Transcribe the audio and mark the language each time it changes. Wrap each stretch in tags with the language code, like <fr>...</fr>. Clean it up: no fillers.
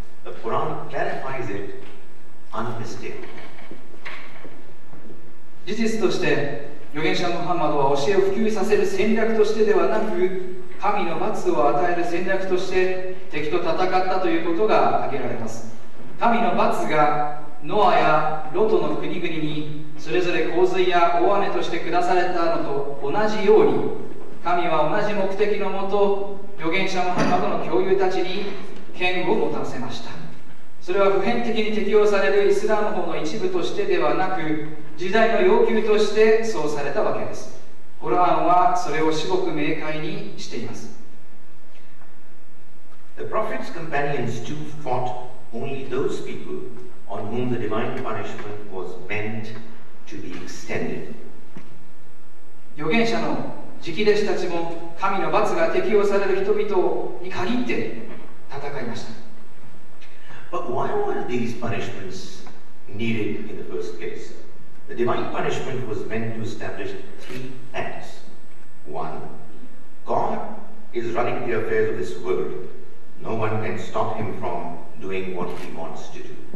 <en>The Quran clarifies it unmistakably.</en> <ja>事実として預言者ムハンマドは教えを普及させる戦略としてではなく、神の罰を与える戦略として敵と戦ったということが挙げられます。神の罰がノアやロトの国々にそれぞれ洪水や大雨として下されたのと同じように、神は同じ目的のもと預言者ムハンマドの教友たちに権を持たせました。それは普遍的に適用されるイスラム法の一部としてではなく、時代の要求としてそうされたわけです。コラーンはそれを至極明快にしています。</ja> <en>The prophet's companions too fought only those people on whom the divine punishment was meant to be extended.</en> <ja>預言者の直弟子たちも神の罰が適用される人々に限って戦いました。</ja> <en>But why were these punishments needed in the first place? The divine punishment was meant to establish three facts. One, God is running the affairs of this world. No one can stop him from doing what he wants to do.</en>